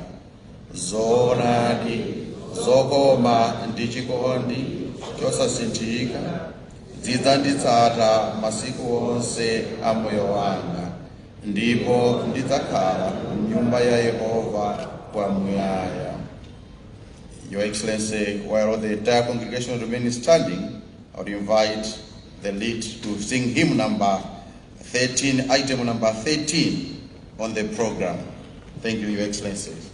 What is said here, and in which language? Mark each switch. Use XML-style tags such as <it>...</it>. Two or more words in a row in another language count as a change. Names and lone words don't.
<ny>Zoonadi, zokoma ndi chikondi chosasinthika zidzanditsata masiku onse a moyo wanga, ndipo ndidzakhala m'nyumba ya Yehova kwamuyaya.</ny> <en>Your Excellency, while the entire congregation remains standing, I would invite the lead to sing hymn number 13, item number 13 on the program. Thank you, Your Excellency.</en>